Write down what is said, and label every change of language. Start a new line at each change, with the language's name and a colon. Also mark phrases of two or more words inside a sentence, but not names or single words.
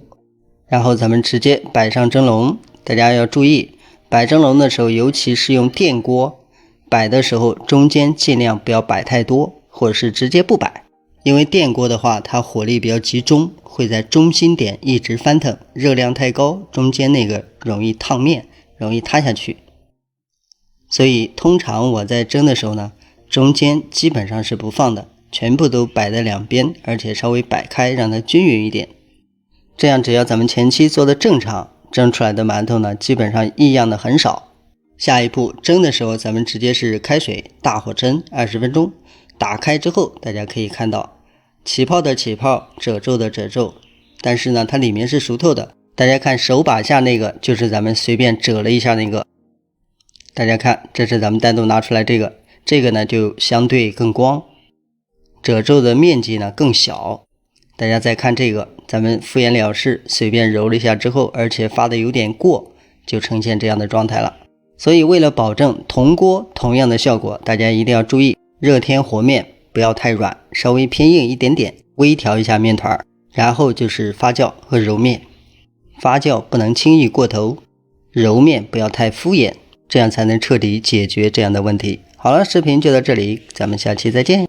Chinese: 然後咱們直接擺上蒸籠，大家要注意，擺蒸籠的時候，尤其是用電鍋擺的時候，中間盡量不要擺太多，或者是直接不擺，因為電鍋的話它火力比較集中，會在中心點一直翻騰，熱量太高，中間那個容易燙面，容易塌下去。所以通常我在蒸的時候呢，中間基本上是不放的，全部都擺在兩邊，而且稍微擺開，讓它均匀一點。這樣只要咱們前期做的正常，蒸出來的饅頭呢基本上異樣的很少。下一步蒸的時候，咱們直接是開水大火蒸20分鐘，打開之後大家可以看到起泡的起泡，褶皱的褶皱，但是呢它裡面是熟透的。大家看手把下那個就是咱們隨便折了一下那个，大家看這是咱們單獨拿出來這個呢就相對更光，褶皱的面積呢更小。大家再看這個，咱們敷衍了事，隨便揉了一下之後，而且發的有點過，就呈現這樣的狀態了。所以為了保證銅鍋同樣的效果，大家一定要注意，熱天和面不要太軟， 稍微偏硬一點點，微調一下麵團，然後就是發酵和揉麵。發酵不能輕易過頭，揉麵不要太敷衍，這樣才能徹底解決這樣的問題。好了，視頻就到這裡，咱們下期再見。